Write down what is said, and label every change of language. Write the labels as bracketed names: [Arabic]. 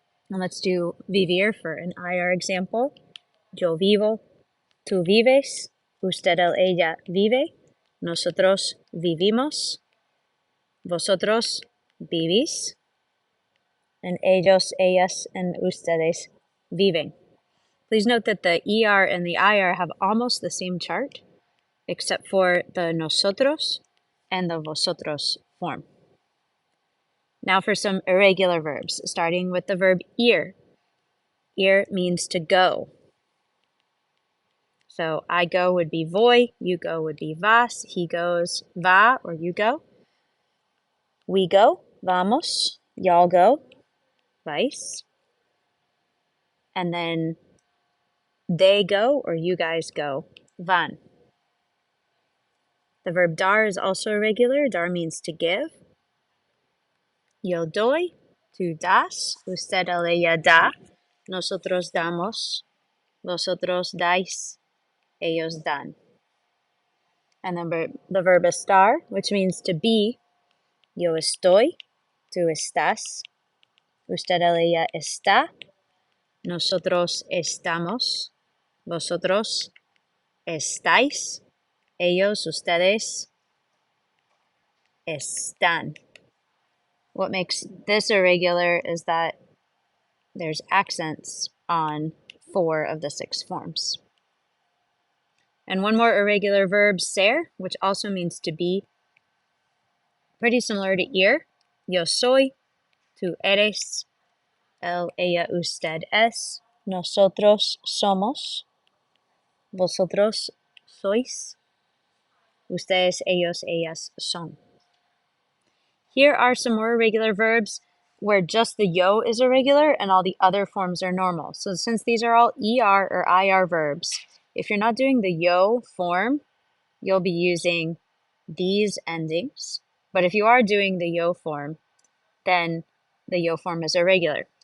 [English] And let's do vivir for an IR example. [Spanish] Yo vivo, tú vives, usted, él, ella vive, nosotros vivimos, vosotros vivís, and ellos, ellas, and ustedes viven. [English] Please note that the ER and the IR have almost the same chart, except for the nosotros and the vosotros form. Now for some irregular verbs, starting with the verb ir. Ir means to go. So I go would be voy, you go would be vas, he goes, va, or you go. We go, vamos, y'all go, vais. And then they go, or you guys go, van. The verb dar is also irregular. Dar means to give. [Spanish] Yo doy, tú das, usted, él, ella da, nosotros damos, vosotros dais, ellos dan. [English] And then the verb estar, which means to be. [Spanish] Yo estoy, tú estás, usted, él, ella está, nosotros estamos, vosotros estáis, ellos, ustedes están. [English] What makes this irregular is that there's accents on 4 of the 6 forms. And one more irregular verb, ser, which also means to be. Pretty similar to ir. [Spanish] Yo soy, tú eres, él, ella, usted es, nosotros somos, vosotros sois, ustedes, ellos, ellas son. [English] Here are some more irregular verbs where just the yo is irregular and all the other forms are normal. So since these are all ER or IR verbs, if you're not doing the yo form, you'll be using these endings. But if you are doing the yo form, then the yo form is irregular.